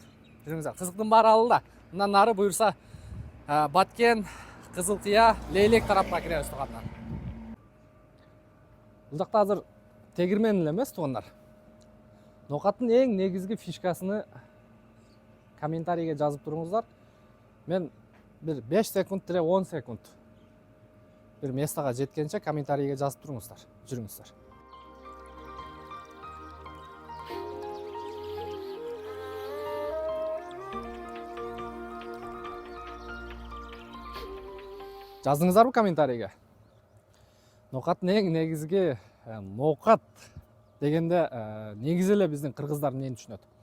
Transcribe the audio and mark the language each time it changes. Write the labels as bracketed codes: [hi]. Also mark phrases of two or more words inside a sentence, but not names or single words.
[ky] Жүрүңүздөр, кызыктын баары алында. Мындан нары буюрса Баткен, Кызылкыя, Лейлек тарапка киребиз туугандар. Бул жакта азыр тегирмен эле эмес туугандар. Ноқаттын эң негизги фишкасыны комментарийге жазып туруңуздар. Мен бир 5 секунд тире 10 секунд бир местага жеткенче комментарийге жазып туруңуздар. Жүрүңүздөр. Жаздыңыздарбы комментарийге? Ноқаттын эң негизги Ноқат дегенде негизи эле биздин кыргыздар эмнени түшүнөт?